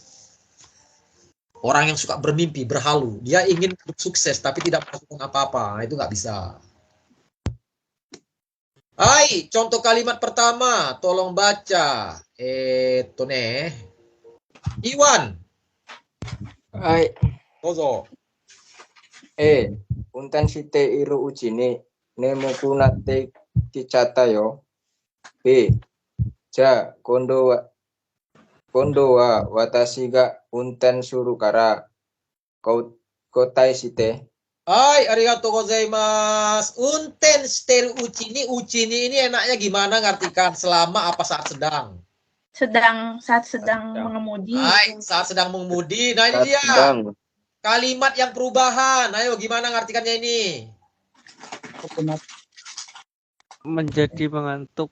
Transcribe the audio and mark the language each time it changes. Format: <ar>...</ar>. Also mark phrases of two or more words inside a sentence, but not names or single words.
<id>Orang yang suka bermimpi, berhalu. Dia ingin sukses tapi tidak melakukan apa-apa. Nah, itu nggak bisa. Hai, contoh kalimat pertama, tolong baca. Iwan. Hai. Dozo.</id> <ja>運転しているうちに眠くなってきちゃったよ. B. じゃ、今度は私が運転するから交代して. はい、ありがとうございます. 運転してるうちに</ja> <id>enaknya gimana ngartikan? Selama apa saat sedang? Saat sedang mengemudi. Hai, saat sedang mengemudi. Nah, ini dia. Kalimat yang perubahan. Ayo, gimana ngartikannya ini? Menjadi mengantuk.</id>